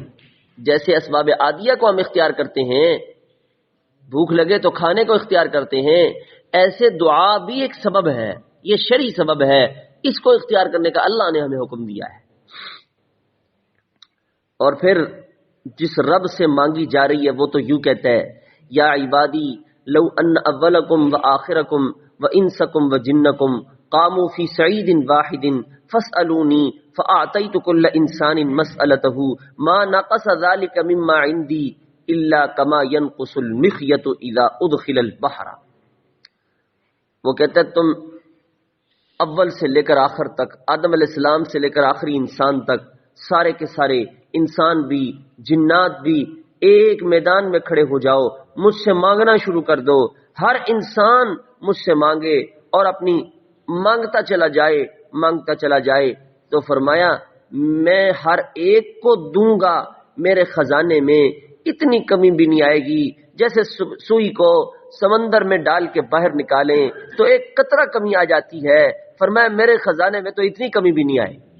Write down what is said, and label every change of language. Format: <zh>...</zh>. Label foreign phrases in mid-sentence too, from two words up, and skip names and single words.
<ur>جیسے اسباب عادیہ کو ہم اختیار کرتے ہیں، بھوک لگے تو کھانے کو اختیار کرتے ہیں، ایسے دعا بھی ایک سبب ہے، یہ شرعی سبب ہے. اس کو اختیار کرنے کا اللہ نے ہمیں حکم دیا ہے. اور پھر جس رب سے مانگی جا رہی ہے وہ تو یوں کہتا ہے</ur> <ar>یا عبادی لو ان اولکم و آخرکم و انسکم و جنکم قاموا فی سعید واحد فاسألونی فاعطیت کل انسان مسألته ما نقص ذلك مما عندی الا کما ينقص المخیط اذا ادخل البحر.</ar> <ur>وہ کہتا ہے تم اول سے لے کر آخر تک، آدم علیہ السلام سے لے کر آخری انسان تک، سارے کے سارے انسان بھی جنات بھی ایک میدان میں کھڑے ہو جاؤ، مجھ سے مانگنا شروع کر دو، ہر انسان مجھ سے مانگے اور اپنی مانگتا چلا جائے تو فرمایا میں ہر ایک کو دوں گا، میرے خزانے میں اتنی کمی بھی نہیں آئے گی، جیسے سوئی کو سمندر میں ڈال کے باہر نکالیں تو ایک قطرہ کمی آ جاتی ہے، فرمایا میرے خزانے میں تو اتنی کمی بھی نہیں آئے۔</ur>